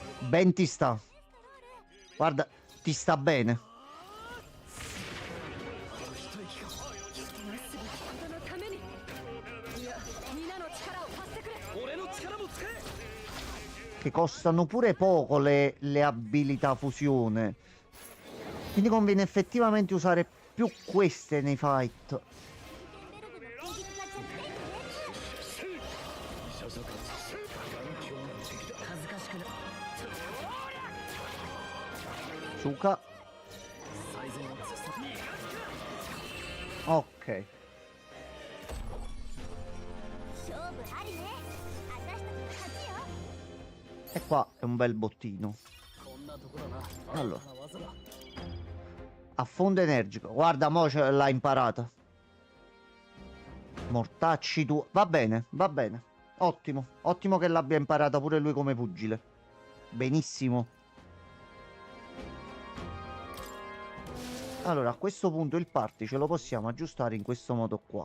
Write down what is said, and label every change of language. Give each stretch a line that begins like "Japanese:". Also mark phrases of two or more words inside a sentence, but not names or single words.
Italian: Ben ti sta. Guarda, ti sta bene.
Japanese: 人のためにいや皆の力を貸してくれ俺の力も使え
Italian: Che costano pure poco le abilità fusione. Quindi conviene effettivamente usare più queste nei fight.
Japanese: 恥ずかしくな
Italian: Suka.
Japanese: 最善を尽くせ
Italian: Ok.
Japanese: 勝負ありね。私たちの勝ちよ。
Italian: E qua è un bel bottino.
Japanese: こんなところな
Italian: Allora.
Japanese: 新たな技だ
Italian: Affondo energico. Guarda, mo l'ha imparata. Mortacci tu. Va bene, va bene. Ottimo. Ottimo che l'abbia imparata pure lui come pugile. Benissimo. Allora, a questo punto il party ce lo possiamo aggiustare in questo modo qua.